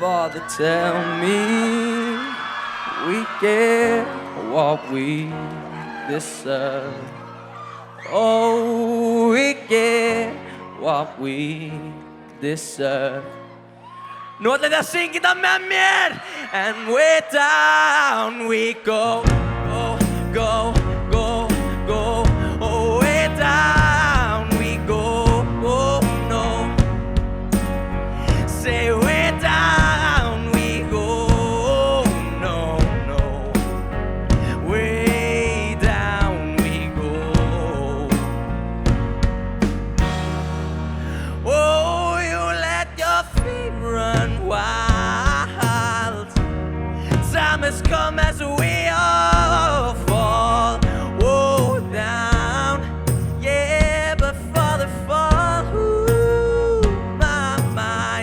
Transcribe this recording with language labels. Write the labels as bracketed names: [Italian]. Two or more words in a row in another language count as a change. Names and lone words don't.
[English] Father, tell me we get what we deserve. Oh, we get what we deserve. [Icelandic] Nú ætla þið að syngja þetta með mér. [English] And way down we go, go, go, go, go. Oh, way down we go, oh no. Say way down we go, no, no. Way down we go. Oh, you let your feet run wild. Time has come as we all fall, oh, down. Yeah, but for the fall, ooh, my.